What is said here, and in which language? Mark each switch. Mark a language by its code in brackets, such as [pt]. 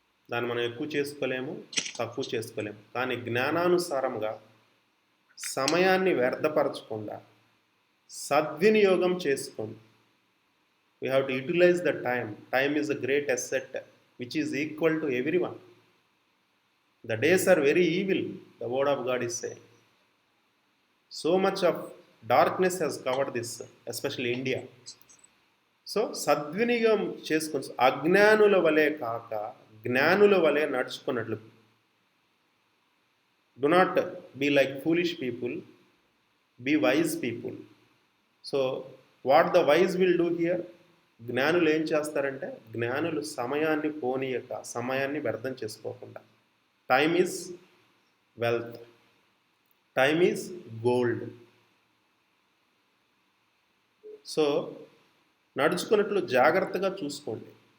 [te] దాన్ని మనం ఎక్కువ చేసుకోలేము, తక్కువ చేసుకోలేము. కానీ జ్ఞానానుసారంగా సమయాన్ని వ్యర్థపరచకుండా సద్వినియోగం చేసుకోండి. [en] We have to utilise the time. Time is a great asset which is equal to everyone. The days are very evil, the word of God is saying. So much of darkness has covered this, especially India. [te] So సద్వినియోగం చేసుకొని అజ్ఞానుల వలె కాక జ్ఞానుల వలె నడుచుకున్నట్లు. [en] Do not be like foolish people, be wise people. So what the wise will do here? [te] జ్ఞానులు ఏం చేస్తారంటే, జ్ఞానులు సమయాన్ని పోనీయక, సమయాన్ని వ్యర్థం చేసుకోకుండా. [en] Time is wealth, time is gold. [te] So నడుచుకున్నట్లు జాగ్రత్తగా చూసుకోండి.